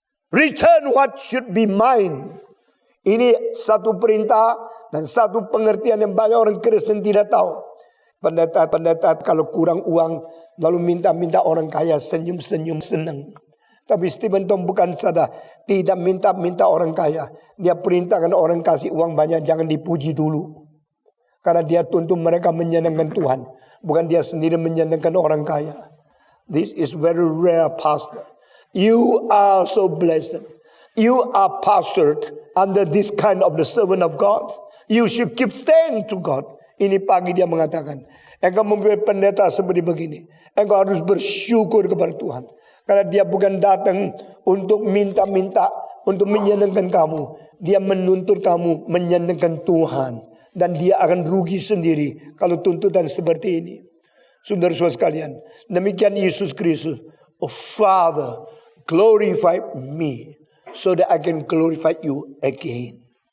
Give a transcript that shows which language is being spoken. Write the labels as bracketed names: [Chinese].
[English] Return what should be mine. [Indonesian] Ini satu perintah dan satu pengertian yang banyak orang Kristen tidak tahu. Pendeta kalau kurang uang lalu minta orang kaya, senyum-senyum senang. Tapi Stephen Tong bukan sadar, tidak minta orang kaya. Dia perintahkan orang kasih uang banyak, jangan dipuji dulu. Karena dia tuntut mereka menyenangkan Tuhan, bukan dia sendiri menyenangkan orang kaya. [English] This is very rare, pastor. You are so blessed. You are pastored under this kind of the servant of God. You should give thanks to God. [Indonesian] Ini pagi dia mengatakan, engkau mempunyai pendeta seperti begini. Engkau harus bersyukur kepada Tuhan. Karena dia bukan datang untuk minta-minta, untuk menyenangkan kamu. Dia menuntut kamu menyenangkan Tuhan. Dan dia akan rugi sendiri kalau tuntutan seperti ini. Saudara-saudara sekalian, demikian Yesus Kristus. [English] Oh Father, glorify me so that I can glorify you again.